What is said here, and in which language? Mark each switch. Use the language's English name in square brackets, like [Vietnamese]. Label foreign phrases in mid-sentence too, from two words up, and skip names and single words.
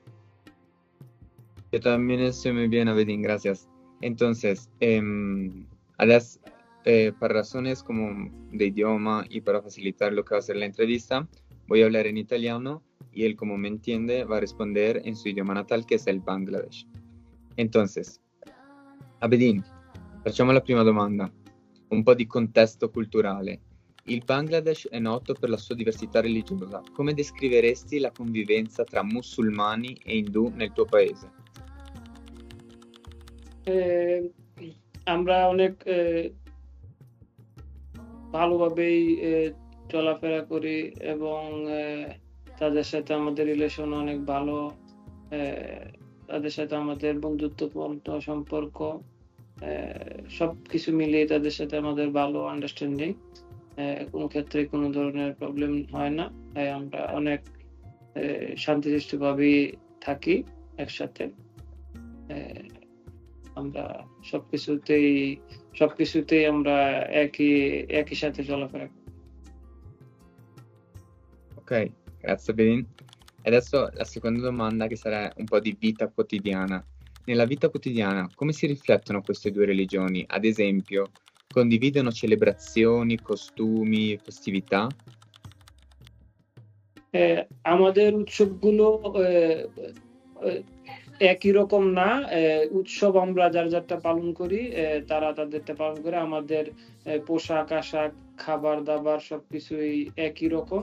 [Spanish] Yo también estoy muy bien, Abedin, gracias. Entonces, para razones como de idioma y para facilitar lo que va a ser la entrevista, voy a hablar en italiano y él, como me entiende, va a responder en su idioma natal, que es el Bangladesh. Entonces, [Italian] Abedin, facciamo la prima domanda, un po' di contesto culturale. Il Bangladesh è noto per la sua diversità religiosa. Come descriveresti la convivenza tra musulmani e indù nel tuo paese? [Bangla] আমরা অনেক ভালোভাবেই চলাফেরা করি এবং তাদের সাথে আমাদের রিলেশন অনেক ভালো, তাদের সাথে আমাদের বন্ধুত্বপূর্ণ সম্পর্ক, সবকিছু মিলিয়ে তাদের সাথে আমাদের ভালো আন্ডারস্ট্যান্ডিং, কোনো ক্ষেত্রে কোনো ধরনের প্রবলেম হয় না। আমরা অনেক শান্তিসৃষ্টভাবে থাকি একসাথে। আমরা সবকিছুতেই আমরা একই সাথে চলাফেরা করি। [Italian] Ok, grazie Benin. E adesso la seconda domanda che sarà un po' di vita quotidiana. Nella vita quotidiana come si riflettono queste due religioni? Ad esempio, condividono celebrazioni, costumi, festività? [Bangla] আমাদের উৎসবগুলো একই রকম না। উৎসব আমরা যারটা পালন করি, তারা তাদেরটা পালন করে। আমাদের পোশাক-আশাক, খাবার-দাবার সবকিছুই একই রকম।